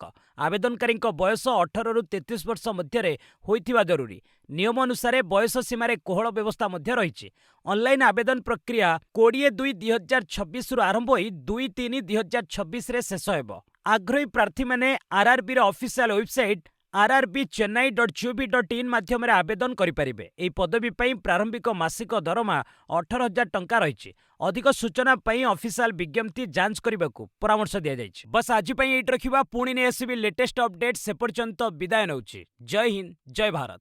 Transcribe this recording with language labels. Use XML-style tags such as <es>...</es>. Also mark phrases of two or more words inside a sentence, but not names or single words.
<or>ଆବେଦନକାରୀଙ୍କ ବୟସ 18ରୁ 33 ବର୍ଷ ମଧ୍ୟରେ ହୋଇଥିବା ଜରୁରୀ। ନିୟମ ଅନୁସାରେ ବୟସ ସୀମାରେ କୋହଳ ବ୍ୟବସ୍ଥା ମଧ୍ୟ ରହିଛି। ଅନଲାଇନ୍ ଆବେଦନ ପ୍ରକ୍ରିୟା 20/2/2026ରୁ ଆରମ୍ଭ ହୋଇ 2/3/2026ରେ ଶେଷ ହେବ। ଆଗ୍ରହୀ ପ୍ରାର୍ଥୀମାନେ RRBର ଅଫିସିଆଲ ୱେବସାଇଟ୍ rrbchennai.gov.in ମାଧ୍ୟମରେ ଆବେଦନ କରିପାରିବେ। ଏହି ପଦବୀ ପାଇଁ ପ୍ରାରମ୍ଭିକ ମାସିକ ଦରମା 18,000 ଟଙ୍କା ରହିଛି। ଅଧିକ ସୂଚନା ପାଇଁ ଅଫିସିଆଲ ବିଜ୍ଞପ୍ତି ଯାଞ୍ଚ କରିବାକୁ ପରାମର୍ଶ ଦିଆଯାଇଛି। ବସ୍ ଆଜି ପାଇଁ ଏଇଠି ରଖିବା। ପୁଣି ନେଇ ଆସିବି ଲେଟେଷ୍ଟ ଅପଡେଟ୍। ସେ ପର୍ଯ୍ୟନ୍ତ ବିଦାୟ ନେଉଛି। ଜୟ ହିନ୍ଦ, ଜୟ ଭାରତ।</or>